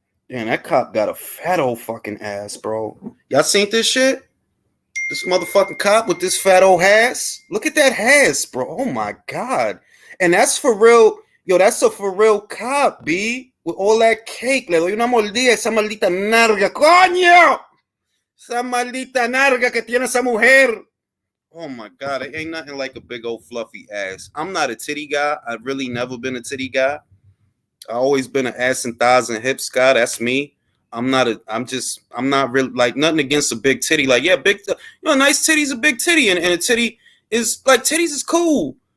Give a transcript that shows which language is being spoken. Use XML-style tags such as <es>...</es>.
<en>Damn, that cop got a fat old fucking ass, bro. Y'all seen this shit? This motherfucking cop with this fat old ass. Look at that ass, bro. Oh my God. And that's for real. Yo, that's a for real cop, B. with all that cake.</en> <es>Le doy una mordida a esa maldita narga. ¡Coño! Esa maldita narga que tiene esa mujer.</es> <en>Oh my God, it ain't nothing like a big old fluffy ass. I'm not a titty guy. I've really never been a titty guy. I've always been an ass and thighs and hips guy. That's me. I'm not really like nothing against a big titty. Like, yeah, nice titty's a big titty. And a titty is like, titties is cool.</en>